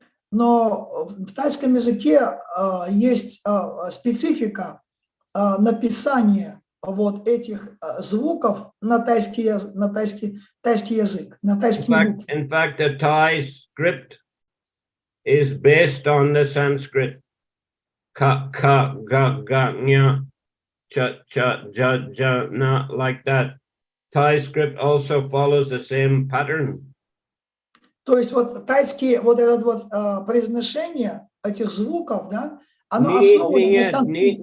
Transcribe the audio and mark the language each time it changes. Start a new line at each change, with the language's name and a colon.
Russian: Но в тайском языке есть специфика написания вот этих звуков на тайский язык, на тайский язык.
English: In fact, the Thai script is based on the Sanskrit. Ka, ga, ga, nya, cha, cha, ja, ja, na, like that. Thai script also follows the same pattern.
Russian: То есть вот тайские, вот это вот произношение этих звуков, да, оно основано на санскрите.